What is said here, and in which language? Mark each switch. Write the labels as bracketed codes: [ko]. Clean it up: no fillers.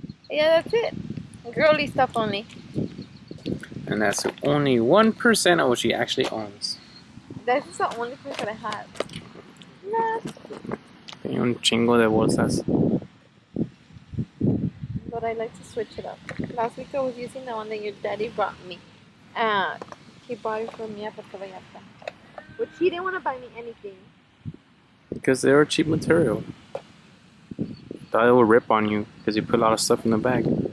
[en] Yeah, that's it. Girly stuff only. And that's only 1% of what she actually owns. This is the only place that I have. Nah. [es] Tenía un chingo de bolsas. [en] But I like to switch it up. Last week I was using the one that your daddy brought me. He bought it for me at Puerto Vallarta. But he didn't want to buy me anything. Because they were cheap material. Thought it would rip on you because you put a lot of stuff in the bag.